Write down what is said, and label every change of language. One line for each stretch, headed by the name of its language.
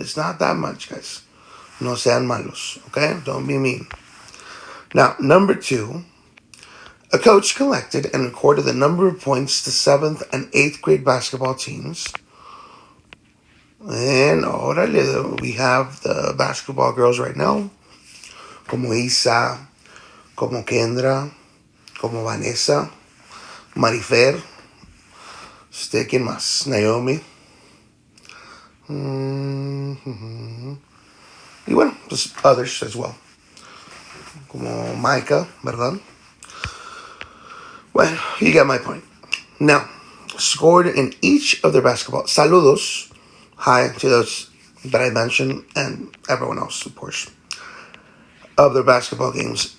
English: It's not that much, guys.
Spanish: No sean malos,
English: okay? Don't be mean. Now, number 2, a coach collected and recorded the number of points to 7th and 8th grade basketball teams. And orale, we have the basketball girls right now.
Spanish: Como Isa, como Kendra, como Vanessa, Marifer, ¿quién más? Naomi. Y bueno,
English: just others as well.
Spanish: Como Micah, ¿verdad?
English: Well, you get my point. Now, scored in each of their basketball. Saludos. Hi to those that I mentioned and everyone else, of course, of their basketball games.